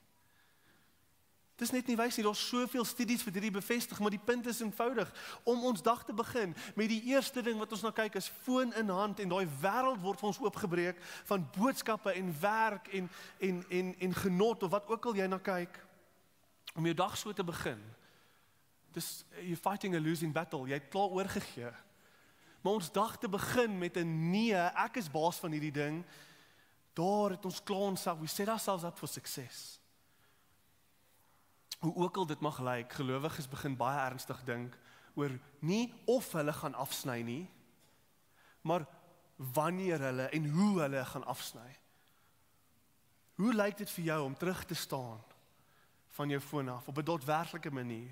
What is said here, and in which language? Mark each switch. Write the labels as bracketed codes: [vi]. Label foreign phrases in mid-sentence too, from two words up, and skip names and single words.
[af] Daar's soveel studies wat hierdie bevestig, maar die punt is eenvoudig. Om ons dag te begin met die eerste ding wat ons na kyk is foon in hand en daai wêreld word vir ons oopgebreek van boodskappe en werk en genot of wat ook al jy na kyk. Om jou dag so te begin. Dis [en] you're fighting a losing battle, [af] jy het klaar oorgegee. Maar ons dag te begin met 'n nee, ek is baas van hierdie ding. Daar het ons klaar onsself, [en] we set ourselves up for success. [af] Hoe ook al dit mag lyk, gelowiges begin baie ernstig dink oor nie of hulle gaan afsny nie, maar wanneer hulle en hoe hulle gaan afsny. Hoe lyk dit vir jou om terug te staan van jou foon af op 'n daadwerklike manier?